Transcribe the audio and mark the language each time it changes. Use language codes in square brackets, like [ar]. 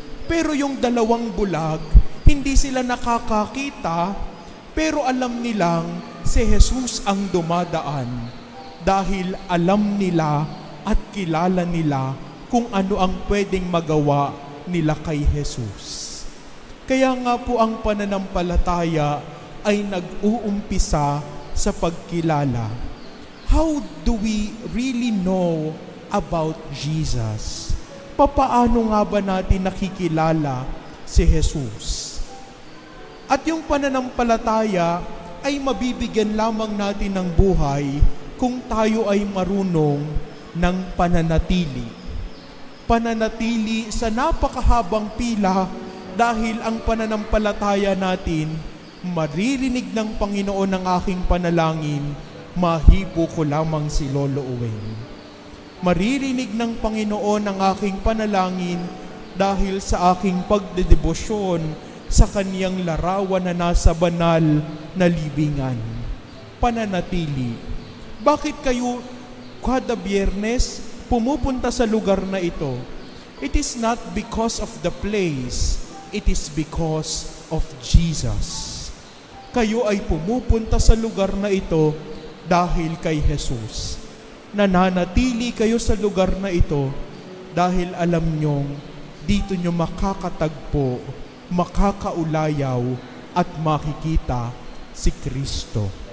[tl] Pero yung dalawang bulag, hindi sila nakakakita, pero alam nilang si Jesus ang dumadaan dahil alam nila at kilala nila kung ano ang pwedeng magawa nila kay Jesus. Kaya nga po ang pananampalataya ay nag-uumpisa sa pagkilala. [en] How do we really know about Jesus? [tl] Papaano nga ba natin nakikilala si Jesus? At yung pananampalataya ay mabibigyan lamang natin ng buhay kung tayo ay marunong ng pananatili. Pananatili sa napakahabang pila dahil ang pananampalataya natin, maririnig ng Panginoon ang aking panalangin, mahipo ko lamang si Lolo Uweng. Maririnig ng Panginoon ang aking panalangin dahil sa aking pagdedebosyon sa kaniyang larawan na nasa banal na libingan. Pananatili. Bakit kayo kada Biyernes pumupunta sa lugar na ito? [en] It is not because of the place, it is because of Jesus. [tl] Kayo ay pumupunta sa lugar na ito dahil kay Jesus. Nananatili kayo sa lugar na ito dahil alam nyong dito nyo makakatagpo, makakaulayaw at makikita si Kristo.